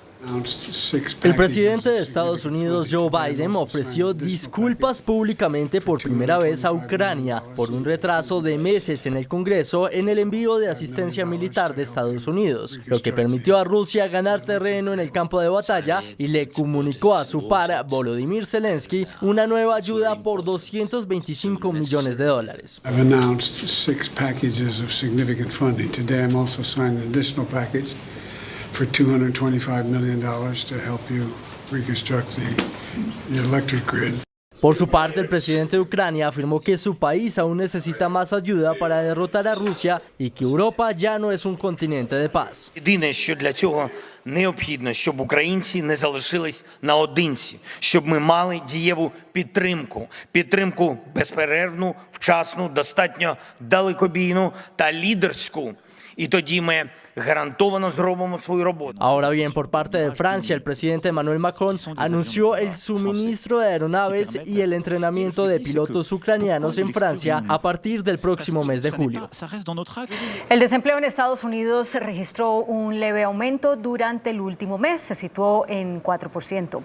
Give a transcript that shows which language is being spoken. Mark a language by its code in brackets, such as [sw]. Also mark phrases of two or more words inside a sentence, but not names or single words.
[es] El presidente de Estados Unidos, Joe Biden, ofreció disculpas públicamente por primera vez a Ucrania por un retraso de meses en el Congreso en el envío de asistencia militar de Estados Unidos, lo que permitió a Rusia ganar terreno en el campo de batalla y le comunicó a su par, Volodymyr Zelensky, una nueva ayuda por $225 millones. [en] I've announced 6 packages of significant funding. Today I'm also signing an additional package for $225 million to help you reconstruct the electric grid. [es] Por su parte, el presidente de Ucrania afirmó que su país aún necesita más ayuda para derrotar a Rusia y que Europa ya no es un continente de paz. [uk] Єдине, що для цього необхідно, щоб українці не залишились наодинці, щоб ми мали дієву підтримку безперервну, вчасну, достатньо далекобійну та лідерську. Y тоді ми гарантовано зробимо свою роботу. [es] Ahora bien, por parte de Francia, el presidente Emmanuel Macron anunció el suministro de aeronaves y el entrenamiento de pilotos ucranianos en Francia a partir del próximo mes de julio. El desempleo en Estados Unidos registró un leve aumento durante el último mes, se situó en 4%.